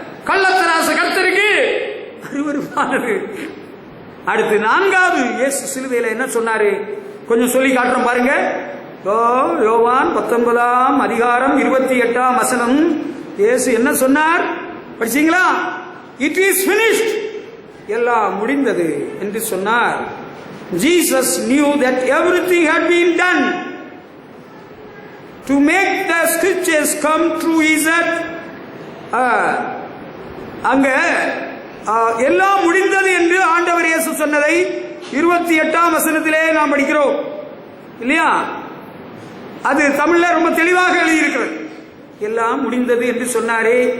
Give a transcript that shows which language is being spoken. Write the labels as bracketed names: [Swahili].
[Tamil] கள்ளத்தராச கர்த்தருக்கு அருவருப்பானது. அடுத்து 4வது, இயேசு சிலுவையில என்ன சொன்னாரு? கொஞ்சம் சொல்லி காட்டுறோம் பாருங்க. யோவான் 19ஆம் அதிகாரம் 28ஆம் வசனம். இயேசு என்ன சொன்னார் படிச்சீங்களா? [English] It is finished. [Tamil] எல்லாம் முடிந்தது என்று சொன்னார். [English] Jesus knew that everything had been done to make the scriptures come true. Is that [Tamil] அங்க எல்லாம் முடிந்தது என்று ஆண்டவர் இயேசு சொன்னதை 28ஆம் வசனத்திலே நாம் படிக்கிறோம் இல்லையா? அது தமிழ்ல ரொம்ப தெளிவாக எழுதியிருக்கிறது. எல்லாம் முடிந்தது என்று சொன்னாரே.